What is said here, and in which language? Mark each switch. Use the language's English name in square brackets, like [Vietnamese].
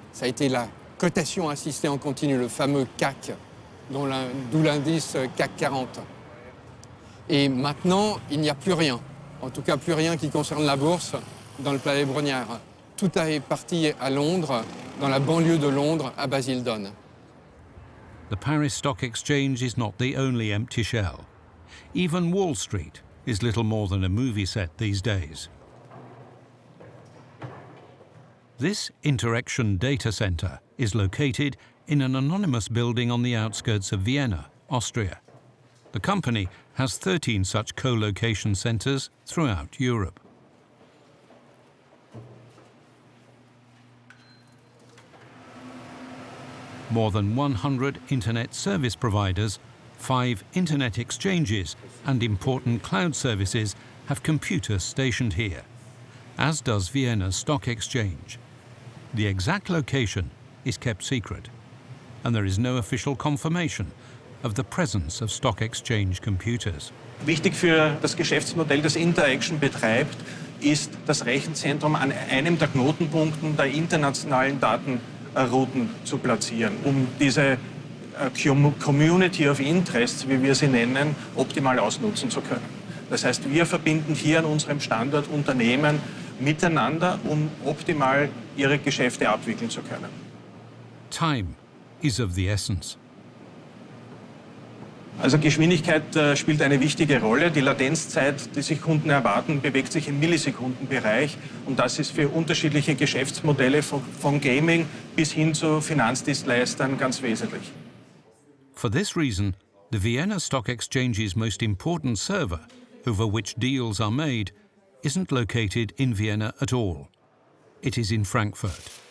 [French] Ça a été la cotation assistée en continu, le fameux CAC, d'où l'indice CAC 40. Et maintenant, il n'y a plus rien, en tout cas plus rien qui concerne la bourse dans le Palais Brongniart. Tout est parti à Londres, dans la banlieue de Londres, à Basildon. [English] The Paris Stock Exchange is not the only empty shell. Even Wall Street is little more than a movie set these days. This Interaction Data Center is located in an anonymous building on the outskirts of Vienna, Austria. The company has 13 such co-location centers throughout Europe. More than 100 internet service providers, 5 internet exchanges, and important cloud services have computers stationed here, as does Vienna's stock exchange. The exact location is kept secret, and there is no official confirmation of the presence of stock exchange computers. [German] Wichtig für das Geschäftsmodell, das Interaction betreibt, ist das Rechenzentrum an einem der Knotenpunkten der internationalen Datenrouten zu platzieren, um diese [English] Community of Interests, [German] wie wir sie nennen, optimal ausnutzen zu können. Das heißt, wir verbinden hier an unserem Standort Unternehmen miteinander, um optimal ihre Geschäfte abwickeln zu können. [English] Time is of the essence. [German] Also Geschwindigkeit spielt eine wichtige Rolle. Die Latenzzeit, die sich Kunden erwarten, bewegt sich im Millisekundenbereich. Und das ist für unterschiedliche Geschäftsmodelle von Gaming bis hin zu Finanzdienstleistern ganz wesentlich. [English] For this reason, the Vienna Stock Exchange's most important server, over which deals are made, isn't located in Vienna at all. It is in Frankfurt.